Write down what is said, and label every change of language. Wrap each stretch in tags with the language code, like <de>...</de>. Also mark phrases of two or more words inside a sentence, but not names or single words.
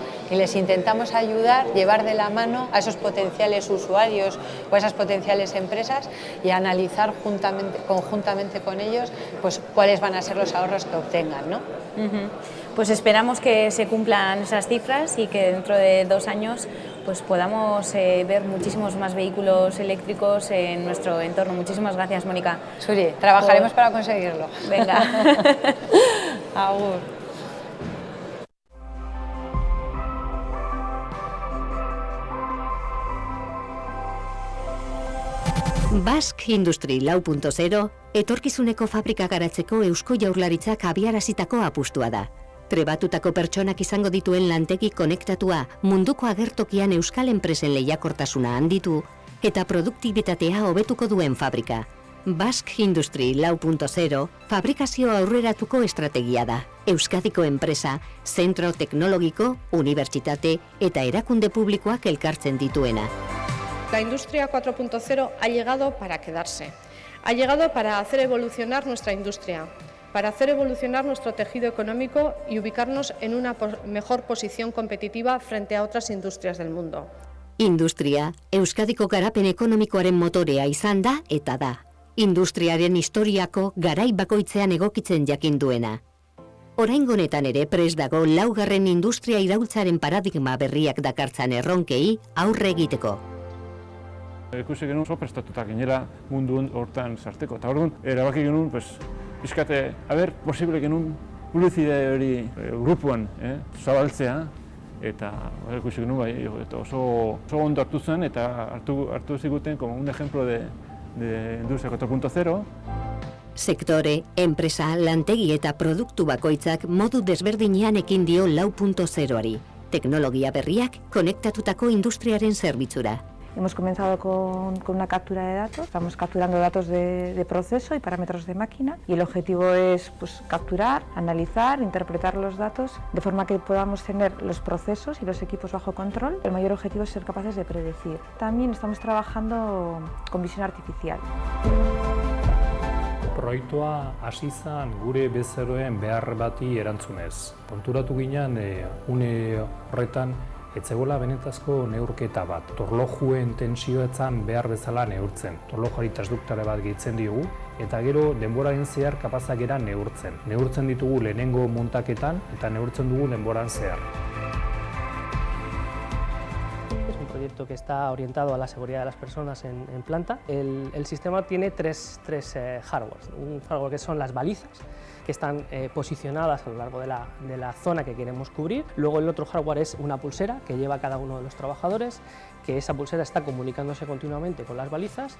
<es>Y les intentamos ayudar, llevar de la mano a esos potenciales usuarios o a esas potenciales empresas y analizar conjuntamente con ellos pues cuáles van a ser los ahorros que obtengan, ¿no? Pues esperamos que se cumplan esas cifras y que dentro de 2 años pues podamos ver muchísimos más vehículos eléctricos en nuestro entorno. Muchísimas gracias, Mónica. Suri, trabajaremos para conseguirlo. Venga.</es> <eu>Agur. Basque Industry 4.0 etorkizuneko fabrika garatzeko Eusko Jaurlaritzak abiarazitako apustua da. Trebatutako pertsonak izango dituen lantegi konektatua munduko agertokian euskal enpresen lehiakortasuna handitu eta produktibitatea hobetuko duen fabrika. Basque Industry 4.0 fabrikazio aurreratuko estrategia da. Euskadiko enpresa, zentro teknologiko, unibertsitate eta erakunde publikoak elkartzen dituena.</eu> <es>La industria 4.0 ha llegado para quedarse. Ha llegado para hacer evolucionar nuestra industria, para hacer evolucionar nuestro tejido económico y ubicarnos en una mejor posición competitiva frente a otras industrias del mundo.</es> <eu>Industria, Euskadiko garapen ekonomikoaren motorea izan da eta da. Industriaren historiako garai bakoitzean egokitzen jakin duena. Oraingo honetan ere prest dago 4. industria iraultzaren paradigma berriak dakartzan erronkei aurre egiteko. Ikusi genuen oso prestatuta ginela mundu hortan sarteko. Eta orduan, erabaki genuen, pixkate, posible genuen publizide hori grupuan zabaltzea, eta ikusi genuen, oso ondo hartu zen, eta hartu ziguten</eu> <es>como un ejemplo de Industria 4.0.</es> <eu>Sektore, enpresa, lantegi eta produktu bakoitzak modu desberdinean ekin dio 4.0ari. Teknologia berriak konektatutako industriaren zerbitzura.</eu> <es>Hemos comenzado con una captura de datos, estamos capturando datos de proceso y parámetros de máquina y el objetivo es capturar, analizar, interpretar los datos de forma que podamos tener los procesos y los equipos bajo control. El mayor objetivo es ser capaces de predecir. También estamos trabajando con visión artificial.</es> <eu>Proiektua hasi zen gure bezeroen behar bati erantzunez. Konturatu ginen une horretan etzegoela benetazko neurketa bat. Torlojuen tensioetan behar bezala neurtzen. Torlojuari transduktore bat gehitzen diogu eta gero denboraren zehar kapazak era neurtzen. Neurtzen ditugu lehenengo muntaketan eta neurtzen dugu denboran zehar.</eu> <es>Proyecto que está orientado a la seguridad de las personas en planta. El sistema tiene tres hardwares. Un hardware que son las balizas, que están posicionadas a lo largo de la zona que queremos cubrir. Luego el otro hardware es una pulsera que lleva cada uno de los trabajadores, que esa pulsera está comunicándose continuamente con las balizas.</es>